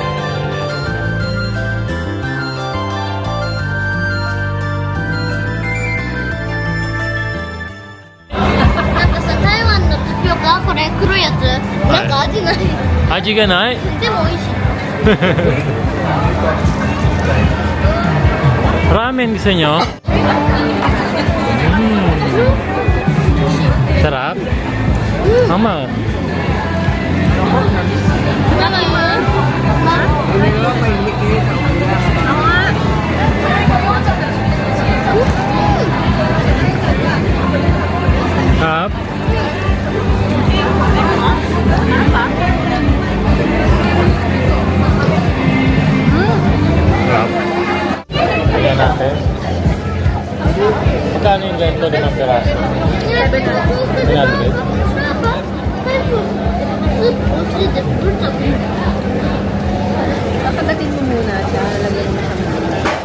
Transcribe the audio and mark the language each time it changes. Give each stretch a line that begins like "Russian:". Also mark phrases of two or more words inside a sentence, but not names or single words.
Japanese: なんかさ、台湾のタピオカ、これ黒いやつ、なんか味ない。味がない? でも美味しい。
Filipino: Ramen gusto nyo? Sarap? Mama. Mama yun? Sarap? Sarap. Ayan natin. Magkano yung ganito din ang piraso? 300?
Japanese: スープ欲しいってどうしたの？
Filipino: Papagatin mo muna siya. Lagyan mo siya muna.